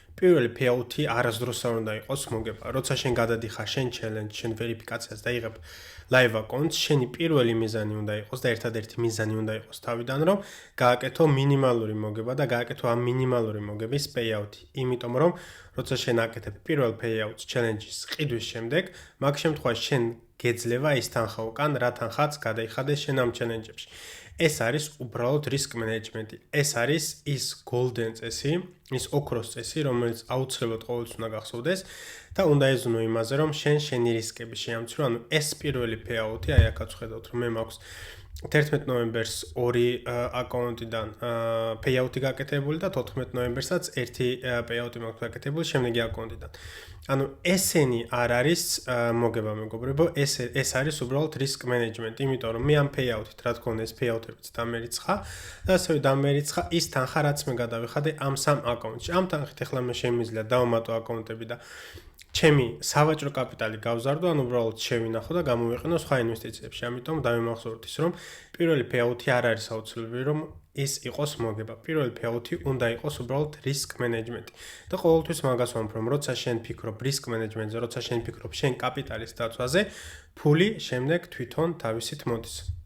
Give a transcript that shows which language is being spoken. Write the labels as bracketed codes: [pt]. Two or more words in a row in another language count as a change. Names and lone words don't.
[ka] პირველი payout-ი არასდროს არ უნდა იყოს მოგება. როცა შენ გადადიხარ შენ challenge, შენ ვერიფიკაციას და იღებ [en] live account-ს, [ka] შენი პირველი მიზანი უნდა იყოს და ერთადერთი მიზანი უნდა იყოს თავიდან, რომ გააკეთო მინიმალური მოგება და გააკეთო ამ მინიმალური მოგების payout-ი. იმიტომ რომ როცა შენ აკეთებ პირველ [en] payout challenge-ის [ka] ყიდვის შემდეგ, მაგ შემთხვევაში შენ გეძლევა ის თანხა უკან, რა თანხაც გადაიხადე შენ ამ challenge-ებში. ეს არის უბრალოდ [en] risk management-ი. [ka] ეს არის ის golden წესი, ის ოქროს წესი, რომელიც აუცილებლად ყოველთვის უნდა გახსოვდეს და უნდა ეზრუნო იმაზე, რომ შენი რისკები შეამცრო. ანუ ეს პირველი payout-ი, აი აქაც ხედავთ, რომ მე მაქვს 11 ნოემბერს 2 აკაუნტიდან payout-ი გაკეთებული და 14 ნოემბერსაც 1 payout-ი მაქვს გაკეთებული შემდეგი აკაუნტიდან. ანუ ესენი არ არის მოგება მეგობრებო, ეს არის უბრალოდ [en] risk management, [ka] იმიტომ რომ მე ამ payout-ით, რა თქმა უნდა, ეს payout-ებიც დამერიცხა და ასევე დამერიცხა ის თანხა, რაც მე გადავიხადე ამ სამ აკაუნტში. ამ თანხით ახლა მე შემიძლია დავამატო აკაუნტები და ჩემი სავაჭრო კაპიტალი გავზარდო, ან უბრალოდ შევინახო და გამოვიყენო სხვა ინვესტიციებში. ამიტომ დავიმახსოვროთ ის, რომ პირველი payout-ი არ არის აუცილებელი, რომ ის იყოს მოგება. პირველი payout-ი უნდა იყოს უბრალოდ [en] risk management. [ka] და ყოველთვის მაგას ვამბობ, რომ როცა შენ ფიქრობ [en] risk management-ზე, [ka] როცა შენ ფიქრობ შენ კაპიტალის დაცვაზე, ფული შემდეგ თვითონ თავისით მოდის.